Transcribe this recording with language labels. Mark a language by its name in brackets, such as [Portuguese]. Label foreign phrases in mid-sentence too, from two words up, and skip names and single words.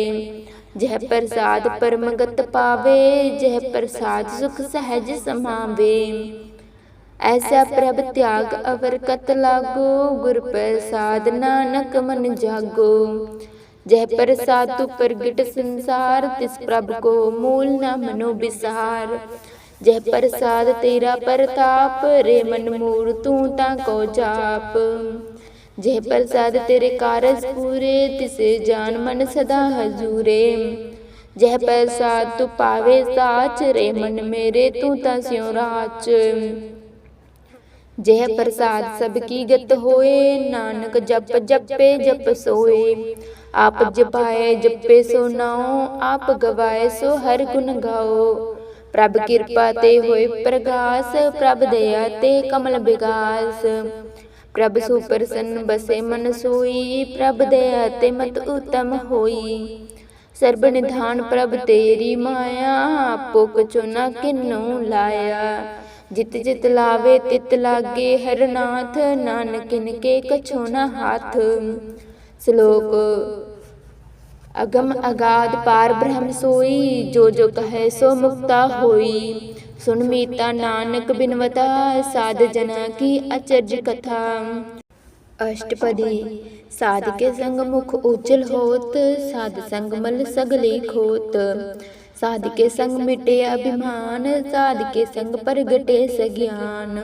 [Punjabi] ਜਹ ਪ੍ਰਸਾਦ ਪਰਮਗਤ ਪਾਵੇ, ਜਹ ਪ੍ਰਸਾਦ ਸੁਖ ਸਹਜ ਸਮਾਵੇ। ਐਸਾ ਪ੍ਰਭ ਤ੍ਯਾਗ ਅਵਰ ਕਤ ਲਾਗੋ, ਗੁਰ ਪ੍ਰਸਾਦ ਨਾਨਕ ਮਨ ਜਾਗੋ। ਜਹ ਪ੍ਰਸਾਦ ਤੂ ਪ੍ਰਗਟ ਸੰਸਾਰ, ਤਿਸ ਪ੍ਰਭ ਕੋ ਮੂਲ ਨ ਮਨੋ ਬਿਸਾਰ। ਜਹ ਪ੍ਰਸਾਦ ਤੇਰਾ ਪਰਤਾਪ, ਰੇ ਮਨ ਮੂਰ ਤੂ ਤਾਕੋ ਜਾਪ। ਜਹ ਪ੍ਰਸਾਦ ਤੇਰੇ ਕਾਰਜ ਪੂਰੇ, ਤਿਸੇ ਜਾਨ ਮਨ ਸਦਾ ਹਜੂਰੇ। ਜਹ ਪ੍ਰਸਾਦ ਤੂ ਪਾਵੇ ਸਾਚ, ਰੇ ਮਨ ਮੇਰੇ ਤੂ ਤਾ ਸ੍ਯੋਂ ਰਾਚ। ਜਹ ਪ੍ਰਸਾਦ ਸਬਕੀ ਗਤ ਹੋਏ, ਨਾਨਕ ਜਪ ਜਪੇ ਜਪ ਸੋਏ। ਆਪ ਜਪਾਏ ਜਪੇ ਸੋ ਨਾਓ, ਆਪ ਗਵਾਏ ਸੋ ਹਰ ਗੁਣ ਗਾਓ। ਪ੍ਰਭ ਕਿਰਪਾ ਤੇ ਹੋਏ ਪ੍ਰਗਾਸ, ਪ੍ਰਭ ਦਯਾ ਤੇ ਕਮਲ ਵਿਗਾਸ। ਪ੍ਰਭ ਸੁਪ੍ਰਸੰਨ ਬਸੇ ਮਨ ਸੋਈ, ਪ੍ਰਭ ਦਯਾ ਤੇ ਮਤ ਉੱਤਮ ਹੋਈ। ਸਰਬ ਨਿਧਾਨ ਪ੍ਰਭ ਤੇਰੀ ਮਾਯਾ, ਆਪੋ ਕਛੁ ਨ ਕਿੰਨੁ ਲਾਯਾ। ਜਿਤ ਜਿਤ ਲਾਵੇ ਤਿਤ ਲਾਗੇ ਹਰਨਾਥ, ਨਾਨਕ ਇਨਕੇ ਕਛੁ ਨ ਹਾਥ। श्लोक। ਅਗਮ ਅਗਾਧ ਪਾਰ ਬ੍ਰਹਮ ਸੋਈ, ਜੋ ਜੋ ਕਹੇ ਸੋ ਮੁਕਤਾ ਹੋਈ। ਸੁਨ ਮੀਤਾ ਨਾਨਕ ਬਿਨਵਤਾ, ਸਾਧ ਜਨਾ ਕੀ ਅਚਰਜ ਕਥਾ। अष्टपदी। ਸਾਧ ਕੇ ਸੰਗ ਮੁਖ ਉੱਜਲ ਹੋਤ, ਸਾਧ ਸੰਗ ਮਲ ਸਗਲੀ ਖੋਤ। ਸਾਧ ਕੇ ਸੰਗ ਮਿਟੇ ਅਭਿਮਾਨ, ਸਾਧ ਕੇ ਸੰਗ ਪ੍ਰਗਟੇ ਸਗ੍ਯਾਨ।